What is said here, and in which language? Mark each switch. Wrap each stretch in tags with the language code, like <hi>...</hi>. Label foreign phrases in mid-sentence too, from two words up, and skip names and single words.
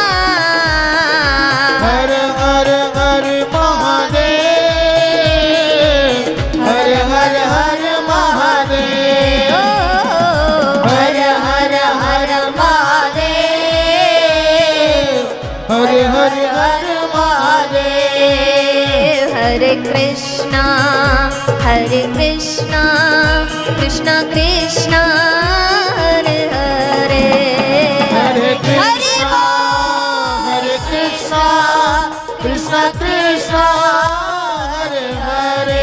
<hi>हर हर हर महादेव हर हर हर महादेव हर हर हर महादेव हर हर हर महादेव हरे कृष्णा कृष्णा कृष्णा हरे हरे हरे कृष्णा कृष्ण कृष्ण हरे हरे</hi>